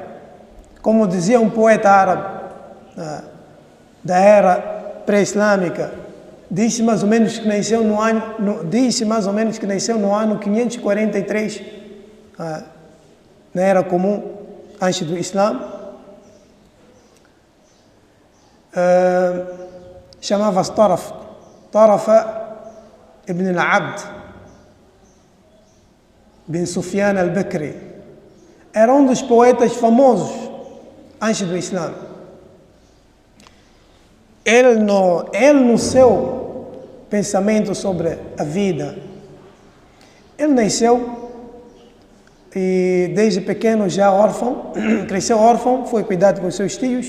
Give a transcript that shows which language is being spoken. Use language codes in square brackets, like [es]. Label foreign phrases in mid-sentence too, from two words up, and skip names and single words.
[pt] Como dizia um poeta árabe da era pré-islâmica, disse mais ou menos que nasceu no ano 543, na era comum, antes do Islã. Chamava-se Tarafa ibn al-Abd bin Sufyan al-Bakri. Era um dos poetas famosos antes do Islã. Ele no seu pensamento sobre a vida, ele nasceu e desde pequeno já órfão, cresceu órfão, foi cuidado com seus tios.